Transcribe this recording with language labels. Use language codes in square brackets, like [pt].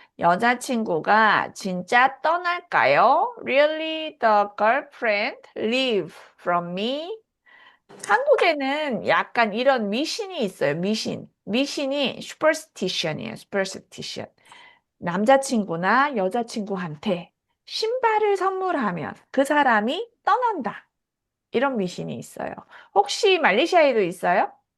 [ko] 여자친구가 진짜 떠날까요? [en] Really the girlfriend leave from me? [ko] 한국에는 약간 이런 미신이 있어요. 미신이 superstition이에요. [en] superstition. [ko] 남자친구나 여자친구한테 신발을 선물하면 그 사람이 떠난다. 이런 미신이 있어요. 혹시 말레이시아에도 있어요?